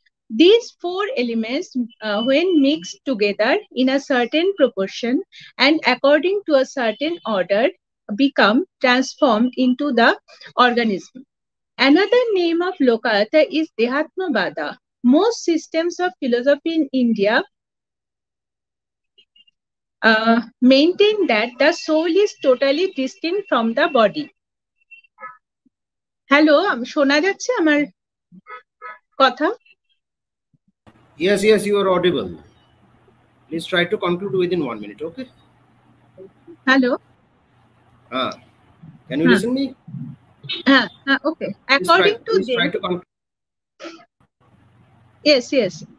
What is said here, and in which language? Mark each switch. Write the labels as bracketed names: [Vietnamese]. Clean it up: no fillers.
[English] These four elements, when mixed together in a certain proportion and according to a certain order, become transformed into the organism. Another name of Lokayata is Dehatmavada. Most systems of philosophy in India maintain that the soul is totally distinct from the body. [Bangla] Hello, শোনা যাচ্ছে আমার কথা? [English] Yes, you are audible. Please try to conclude within 1 minute, okay? Hello? Can you listen me? Okay. According to them, try to conclude. Yes.